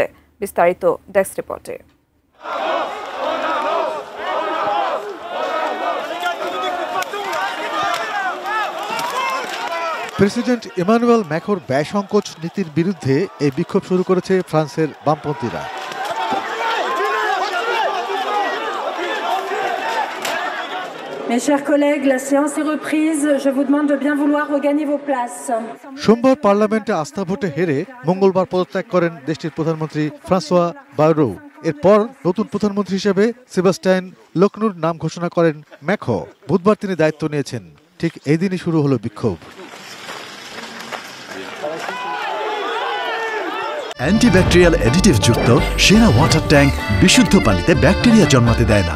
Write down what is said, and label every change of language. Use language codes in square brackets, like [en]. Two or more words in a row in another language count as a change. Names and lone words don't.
[bn] বিস্তারিত ডেস্ক রিপোর্টে। প্রেসিডেন্ট ইমানুয়েল ম্যাক্রোর ব্যয় সংকোচ নীতির বিরুদ্ধে এই বিক্ষোভ শুরু করেছে ফ্রান্সের বামপন্থীরা। [fr] Mes chers collègues, la séance est reprise. Je vous demande de bien vouloir regagner vos places. [bn] সোমবার পার্লামেন্টে আস্থা ভোটে হেরে মঙ্গলবার পদত্যাগ করেন দেশটির প্রধানমন্ত্রী ফ্রান্সোয়া বায়রো। এরপর নতুন প্রধানমন্ত্রী হিসেবে সেবাস্টিয়ান লেকনুর নাম ঘোষণা করেন ম্যাক্রো। বুধবার তিনি দায়িত্ব নিয়েছেন। ঠিক এই দিনই শুরু হলো বিক্ষোভ। [en] antibacterial additive [bn] যুক্ত সেরা [en] water tank [bn] বিশুদ্ধ পানিতে ব্যাকটেরিয়া জন্মাতে দেয় না।